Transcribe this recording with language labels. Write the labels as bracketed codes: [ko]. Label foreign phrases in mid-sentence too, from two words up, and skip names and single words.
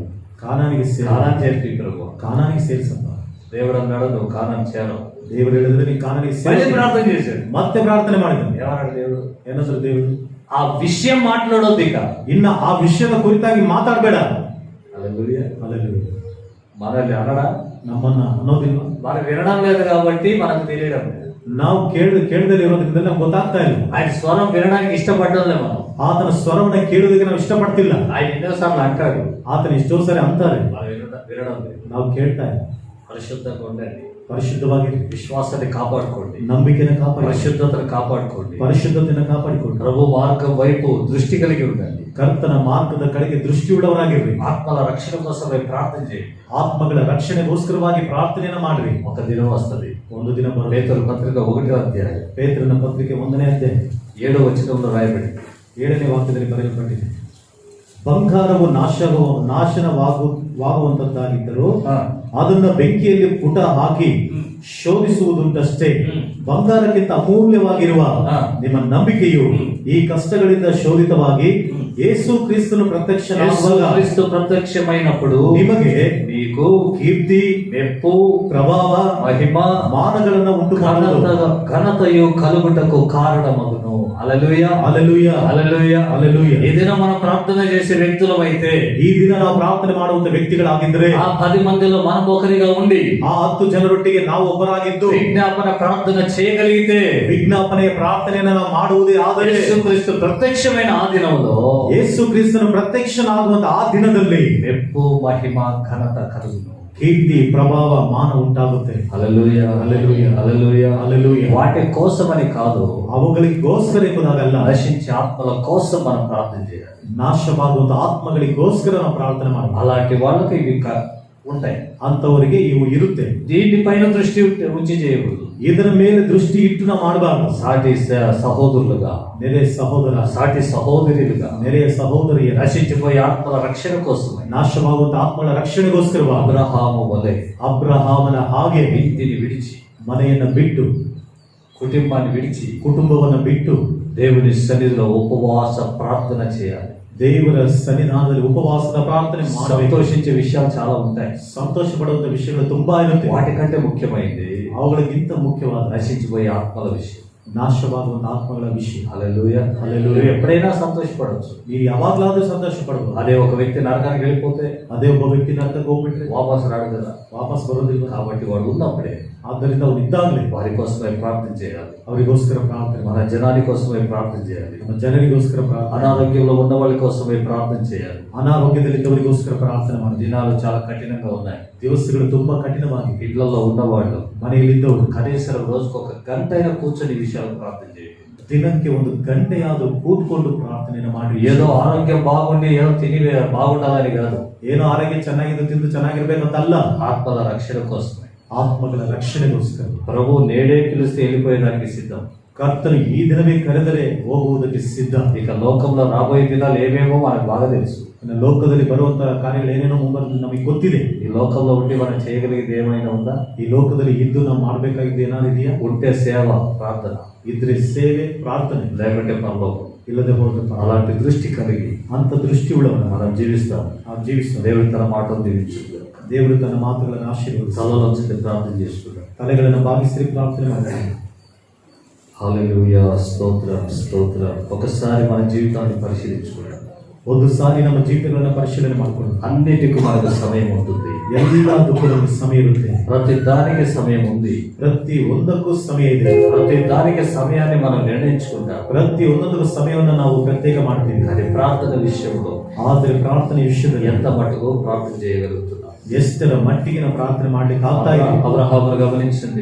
[kn] ಕಾನಾನಿಗೆ [te] కానాను చేర్పి ప్రభు. [kn] ಕಾನಾನಿಗೆ ಸೇರಿಸಪ್ಪ. [te] దేవుడు అన్నాడు, నువ్వు కానాను చేరవు. [kn] ದೇವರು ಹೇಳಿದ್ರೆ ನೀನು ಕಾನಾನಿಗೆ [te] మళ్ళీ [kn] ಸೇರಿ. [te] ప్రార్థన చేశాడు. [kn] ಮತ್ತೆ ಪ್ರಾರ್ಥನೆ ಮಾಡಿದ. [te] ఏమన్నాడు దేవుడు? [kn] ಏನಂದ್ರೆ ದೇವರು, [te] ఆ విషయం మాట్లాడొద్దు ఇక. [kn] ಇನ್ನ ಆ ವಿಷಯದ ಕುರಿತಾಗಿ ಮಾತಾಡಬೇಡ. [te] హల్లెలూయా. హల్లెలూయా. మనల్ని అనడా? [kn] ನಮ್ಮನ್ನ ಅನ್ನೋದಿಲ್ಲ. [te] మనం వినడం లేదు కాబట్టి మనకు తెలియడం లేదు. [kn] ನಾವು ಕೇಳದಲ್ಲಿ ಇರೋದ್ರಿಂದ ನಮ್ಗೆ ಗೊತ್ತಾಗ್ತಾ ಇಲ್ಲ. [te] ఆయన స్వరం వినడానికి ఇష్టపడడం లేదు మనం. [kn] ಆತನ ಸ್ವರವನ್ನು ಕೇಳುವುದಕ್ಕೆ ನಾವು ಇಷ್ಟಪಡ್ತಿಲ್ಲ. [te] ఆయన ఎన్నోసార్లు అంటారు, [kn] ಆತನು ಎಷ್ಟೋ ಸಾರಿ ಅಂತಾರೆ, [te] మనం వినడం లేదు. [kn] ನಾವು ಕೇಳ್ತಾ ಇಲ್ಲ. [te] పరిశుద్ధంగా ఉండండి, [kn] ಪರಿಶುದ್ಧವಾಗಿ [te] విశ్వాసాన్ని కాపాడుకోండి, [kn] ನಂಬಿಕೆಯನ್ನು ಕಾಪಾಡಿ, [te] పరిశుద్ధతను కాపాడుకోండి, [kn] ಪರಿಶುದ್ಧತೆಯನ್ನು ಕಾಪಾಡಿಕೊಂಡು [te] ప్రభు మార్గం వైపు దృష్టి కలిగి ఉండండి, [kn] ಕರ್ತನ ಮಾರ್ಗದ ಕಡೆಗೆ ದೃಷ್ಟಿಯುಳ್ಳವರಾಗಿರ್ರಿ. [te] ఆత్మల రక్షణ కోసమై ప్రార్థన చేయండి. [kn] ಆತ್ಮಗಳ ರಕ್ಷಣೆಗೋಸ್ಕರವಾಗಿ ಪ್ರಾರ್ಥನೆಯನ್ನು ಮಾಡ್ರಿ. [te] ఒక దినం వస్తుంది. [kn] ಒಂದು ದಿನ ಬರುತ್ತೆ. [te] పేతురు పత్రిక 1వ అధ్యాయం [kn] ಪೇತ್ರನ ಪತ್ರಿಕೆ 1ನೇ ಅಧ್ಯಾಯ [te] 7వ వచనంలో రాయబడి [kn] 7ನೇ ವಾಕ್ಯದಲ್ಲಿ ಬರೆಯಲ್ಪಟ್ಟಿದೆ. ಬಂಗಾರವು ನಾಶನವಾಗುವಂತದ್ದಾಗಿದ್ದರೂ ಅದನ್ನ ಬೆಂಕಿಯಲ್ಲಿ ಪುಟ ಹಾಕಿ ಶೋಧಿಸುವುದುಂಟಷ್ಟೇ. ಬಂಗಾರಕ್ಕಿಂತ ಅಮೂಲ್ಯವಾಗಿರುವ ನಿಮ್ಮ ನಂಬಿಕೆಯು ಈ ಕಷ್ಟಗಳಿಂದ ಶೋಧಿತವಾಗಿ ಯೇಸು ಕ್ರಿಸ್ತನು [te] క్రీస్తు ప్రత్యక్షమైనప్పుడు [kn] ನಿಮಗೆ [te] మీకు [kn] ಕೀರ್ತಿ, [te] మెప్పు, [kn] ಪ್ರಭಾವ, [te] మహిమ, [kn] ಮಾನಗಳನ್ನು ಉಂಟು ಮಾಡುವುದು, [te] ఘనతయు కలుగుటకు కారణమగును. హల్లెలూయా, హల్లెలూయా, హల్లెలూయా, హల్లెలూయా. ఈ దినం మనం ప్రార్థన చేసే వ్యక్తులమైతే, [kn] ಈ ದಿನ ನಾವು ಪ್ರಾರ್ಥನೆ ಮಾಡುವಂತ ವ್ಯಕ್ತಿಗಳಾಗಿದ್ರೆ, [te] ఆ 10 మందిలో మనం ఒకరిగా ఉండి [kn] ಆ 10 ಜನರೊಟ್ಟಿಗೆ ನಾವು ಒಬ್ಬರಾಗಿದ್ದು [te] విజ్ఞాపన ప్రార్థన చేయగలిగితే, [kn] ವಿಜ್ಞಾಪನೆಯ ಪ್ರಾರ್ಥನೆಯನ್ನು ನಾವು ಮಾಡುವುದೇ ಆದರೆ [te] యేసుక్రీస్తు ప్రత్యక్షమైన ఆ దినంలో [kn] ಯೇಸು ಕ್ರಿಸ್ತನು ಪ್ರತ್ಯಕ್ಷನಾಗುವಂತ ಆ ದಿನದಲ್ಲಿ [te] మెప్పు, మహిమ, ఘనత కలుగును. [kn] ಕೀರ್ತಿ, ಪ್ರಭಾವ, ಮಾನ ಉಂಟಾಗುತ್ತೆ. [te] హల్లెలూయా, హల్లెలూయా, హల్లెలూయా, హల్లెలూయా. వాటి కోసమని కాదు, [kn] ಅವುಗಳಿಗೋಸ್ಕರ ಎಂಬುದಾಗಲ್ಲ, [te] నశించే ఆత్మల కోసం మనం ప్రార్థన చేయాలి. [kn] ನಾಶವಾಗುವಂತ ಆತ್ಮಗಳಿಗೋಸ್ಕರ ನಾವು ಪ್ರಾರ್ಥನೆ ಮಾಡಬೇಕು. [te] అలాంటి వాళ్ళకి ఇవి ఉంటాయి. [kn] ಅಂತವರಿಗೆ ಇವು ಇರುತ್ತೆ. [te] దీనిపైన దృష్టి ఉంచి చేయకూడదు. [kn] ಇದರ ಮೇಲೆ ದೃಷ್ಟಿ ಇಟ್ಟು ನಾವು ಮಾಡಬಾರದು. [te] సాటి సహోదరులుగా, [kn] ನೆರೆ ಸಹೋದರ, [te] సాటి సహోదరులుగా, [kn] ನೆರೆಯ ಸಹೋದರಿಯ [te] నశించిపోయే ఆత్మల రక్షణ కోసమై [kn] ನಾಶವಾಗುವಂತ ಆತ್ಮಗಳ ರಕ್ಷಣೆಗೋಸ್ಕರವಾಗಿ [te] అబ్రహాము వలె [kn] ಅಬ್ರಹಾಮನ ಹಾಗೆ [te] ఇంటిని విడిచి, [kn] ಮನೆಯನ್ನ ಬಿಟ್ಟು, [te] కుటుంబాన్ని విడిచి [kn] ಕುಟುಂಬವನ್ನ ಬಿಟ್ಟು [te] దేవుని సన్నిధిలో ఉపవాస ప్రార్థన చేయాలి. [kn] ದೇವರ ಸನ್ನಿಧಾನದಲ್ಲಿ ಉಪವಾಸದ ಪ್ರಾರ್ಥನೆ ಮಾಡಬೇಕು. [te] సంతోషించే విషయాలు చాలా ఉంటాయి. [kn] ಸಂತೋಷ ಪಡುವಂತ ವಿಷಯಗಳು ತುಂಬಾ ಇರುತ್ತೆ. [te] వాటికంటే ముఖ్యమైనది [kn] ಅವುಗಳಿಗಿಂತ ಮುಖ್ಯವಾದ [te] నశించిపోయే ఆత్మల విషయం. [kn] ನಾಶವಾಗುವಂತ ಆತ್ಮಗಳ ವಿಷಯ. [te] హల్లెలూయా, హల్లెలూయా. ఎప్పుడైనా సంతోషపడవచ్చు. [kn] ನೀವು ಯಾವಾಗಲಾದ್ರೂ ಸಂತೋಷ ಪಡಬಹುದು. [te] అదే ఒక వ్యక్తి నరకానికి వెళ్ళిపోతే [kn] ಅದೇ ಒಬ್ಬ ವ್ಯಕ್ತಿ ನರಕಕ್ಕೆ ಹೋಗ್ಬಿಟ್ರೆ [te] వాపసు రాడు కదా, [kn] ವಾಪಸ್ ಬರೋದಿಲ್ಲ. [te] కాబట్టి వాడు ఉన్నప్పుడే [kn] ಆದ್ದರಿಂದ ಅವ್ರು ಇದ್ದಾಗಲೇ [te] వారి కోసమై ప్రార్థన చేయాలి. [kn] ಅವರಿಗೋಸ್ಕರ ಪ್ರಾರ್ಥನೆ [te] మన [kn] ಮಾಡಿ, [te] జనాని కోసమై ప్రార్థన చేయాలి. [kn] ನಮ್ಮ ಜನರಿಗೋಸ್ಕರ ಪ್ರಾರ್ಥನೆ, [te] అనారోగ్యంలో ఉన్న వాళ్ళ కోసమై ప్రార్థన చేయాలి. [kn] ಅನಾರೋಗ್ಯದಲ್ಲಿದ್ದವರಿಗೋಸ್ಕರ ಪ್ರಾರ್ಥನೆ ಮಾಡಿ. [te] దినాలు చాలా కఠినంగా ఉన్నాయి. [kn] ದಿವಸಗಳು ತುಂಬಾ ಕಠಿಣವಾಗಿವೆ. [te] ఇళ్లలో ఉన్నవాళ్ళు [kn] ಮನೆಯಲ್ಲಿದ್ದವರು [te] కనీసం రోజుకు 1 గంటైనా కూర్చొని ఈ విషయాలు ప్రార్థన చేయండి. [kn] ದಿನಕ್ಕೆ 1 ಗಂಟೆಯಾದರೂ ಕೂತ್ಕೊಂಡು ಪ್ರಾರ್ಥನೆಯನ್ನು ಮಾಡಿ. [te] ఏదో ఆరోగ్యం బాగుండి ఏదో తిని బాగుండాలని కాదు, [kn] ಏನೋ ಆರೋಗ್ಯ ಚೆನ್ನಾಗಿದ್ದು ತಿಂದು ಚೆನ್ನಾಗಿರ್ಬೇಕಂತಲ್ಲ, [te] ఆత్మల రక్షణ కోసమే. [kn] ಆತ್ಮಗಳ ರಕ್ಷಣೆಗೋಸ್ಕರ [te] ప్రభు నేడే పిలిస్తే వెళ్ళిపోయేదానికి సిద్ధం. [kn] ಕರ್ತನು ಈ ದಿನವೇ ಕರೆದರೆ ಹೋಗುವುದಕ್ಕೆ ಸಿದ್ಧ. [te] ఇక లోకంలో రాబోయే దినాలు ఏమేమో మనకు బాగా తెలుసు. [kn] ಇನ್ನು ಲೋಕದಲ್ಲಿ ಬರುವಂತಹ ಕಾರ್ಯಗಳು ಏನೇನೋ ಮುಂಬರೋದು ನಮಗೆ ಗೊತ್ತಿದೆ. [te] ఈ లోకంలో ఉండి మనం చేయగలిగేది ఏమైనా ఉందా? [kn] ಈ ಲೋಕದಲ್ಲಿ ಇದ್ದು ನಾವು ಮಾಡಬೇಕಾಗಿದ್ದು ಏನಾದ್ರು ಇದೆಯಾ? [te] ఉంటే సేవ, ప్రార్థన, [kn] ಇದ್ರೆ ಸೇವೆ, ಪ್ರಾರ್ಥನೆ, [te] లేకుంటే పరలోకం. [kn] ಇಲ್ಲದೆ ಹೋದ್ರೆ [te] అలాంటి దృష్టి కలిగి [kn] ಅಂತ ದೃಷ್ಟಿ ಉಳ್ಳವನ [te] మనం జీవిస్తాం. [kn] ನಾವು ಜೀವಿಸ್ತೇವೆ. [te] దేవుడు తన మాటలు దీవించుకుంటాం. [kn] ದೇವರು ತನ್ನ ಮಾತುಗಳನ್ನು ಆಶೀರ್ವದಿಸಿ [te] తలలోంచి ప్రార్థన చేసుకుంటాం. [kn] ತಲೆಗಳನ್ನು ಬಾಗಿಸಿ ಪ್ರಾರ್ಥನೆ ಮಾಡ್ತಾರೆ. [te] హల్లెలూయా, స్తోత్రం, స్తోత్రం. ఒకసారి మన జీవితాన్ని పరిశీలించుకుంటాం. [kn] ಒಂದು ಸಾರಿ ನಮ್ಮ ಜೀವಿತಗಳನ್ನು ಪರಿಶೀಲನೆ ಮಾಡಿಕೊಂಡು [te] అన్నిటికీ మనకు సమయం ఉంటుంది. [kn] ಎಲ್ಲದಕ್ಕೂ ನಮಗೆ ಸಮಯ ಇರುತ್ತೆ. [te] ప్రతి దానికి సమయం ఉంది. [kn] ಪ್ರತಿ ಒಂದಕ್ಕೂ ಸಮಯ ಇದೆ. [te] ప్రతి దానికి సమయాన్ని మనం నిర్ణయించుకుంటాం. [kn] ಪ್ರತಿ ಒಂದೊಂದು ಸಮಯವನ್ನು ನಾವು ಪ್ರತ್ಯೇಕ ಮಾಡ್ತೀವಿ. [te] కానీ ప్రార్థన విషయంలో [kn] ಆದರೆ ಪ್ರಾರ್ಥನೆ ವಿಷಯದಲ್ಲಿ [te] ఎంత మటుకు ప్రార్థన చేయగలుగుతున్నాం? [kn] ಎಷ್ಟರ ಮಟ್ಟಿಗೆ ನಾವು ಪ್ರಾರ್ಥನೆ ಮಾಡ್ಲಿಕ್ಕೆ ಆಗ್ತಾ ಇದೆ. [te] అబ్రహామును గమనించండి.